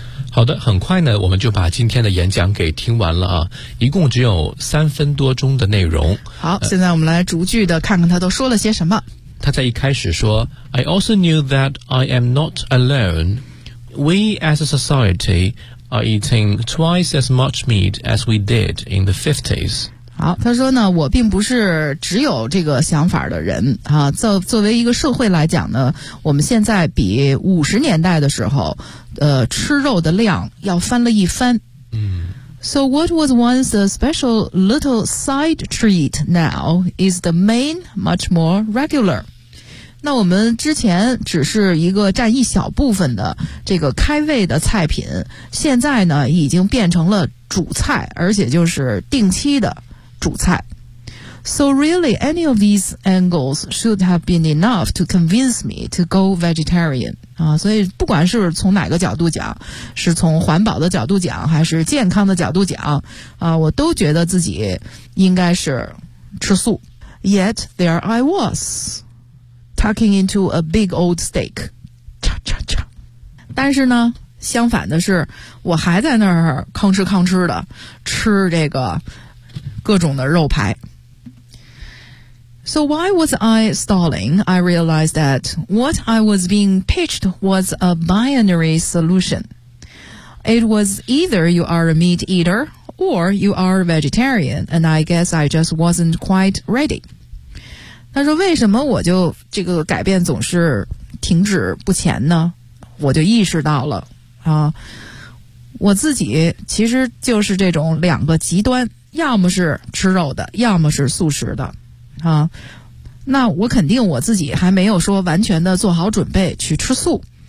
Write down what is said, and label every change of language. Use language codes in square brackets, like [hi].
[zh] 好的，很快呢，我们就把今天的演讲给听完了啊，一共只有3分多钟的内容。好，现在我们来逐句的看看他都说了些什么。他在一开始说 [en] I also knew that I am not alone. We as a society are eating twice as much meat as we did in the 50s. [zh] 好，他说呢，我并不是只有这个想法的人啊。作为一个社会来讲呢，我们现在比50年代的时候，吃肉的量要翻了一番。嗯。 [en] So what was once a special little side treat now is the main, much more regular. [zh] 那我们之前只是一个占一小部分的这个开胃的菜品，现在呢已经变成了主菜，而且就是定期的。主菜。 [en] So really, any of these angles should have been enough to convince me to go vegetarian. [zh] 啊，所以不管是从哪个角度讲，是从环保的角度讲，还是健康的角度讲，啊，我都觉得自己应该是吃素。 [en] Yet there I was, tucking into a big old steak. [zh] 叉叉叉。但是呢，相反的是，我还在那儿吭哧吭哧的吃这个。各种的肉排。 [en] So why was I stalling? I realized that what I was being pitched was a binary solution. It was either you are a meat eater or you are a vegetarian, and I guess I just wasn't quite ready. [zh] 他说为什么我就这个改变总是停止不前呢？我就意识到了，我自己其实就是这种两个极端。要么是吃肉的，要么是素食的，啊，那我肯定我自己还没有说完全的做好准备去吃素。